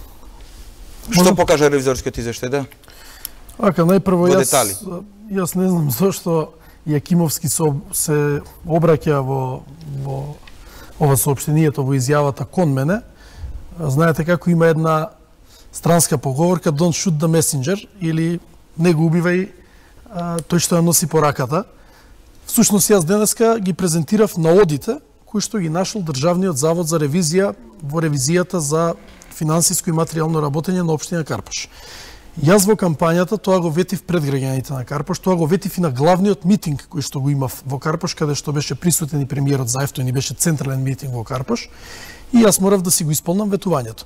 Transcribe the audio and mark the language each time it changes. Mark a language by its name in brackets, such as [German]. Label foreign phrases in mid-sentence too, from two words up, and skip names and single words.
[Macedonian] покажа ревизорскиот извештај, да? Ака, најпрво јас не знам зашто Јакимовски се обраќа во ова соопштението, во изјавата кон мене. Знаете како има една странска поговорка [English] "Don't shoot the messenger", [Macedonian] или не го убивај тој што ја носи пораката. Всушност јас денеска ги презентирав наодите кои што ги нашол Државниот завод за ревизија во ревизијата за финансиско и материјално работење на општина Карпош. Јас во кампањата тоа го ветив пред граѓаните на Карпош, тоа го ветив и на главниот митинг кој што го имав во Карпош, каде што беше присутен и премиерот Заев, ни беше централен митинг во Карпош, и јас морав да си го исполнам ветувањето.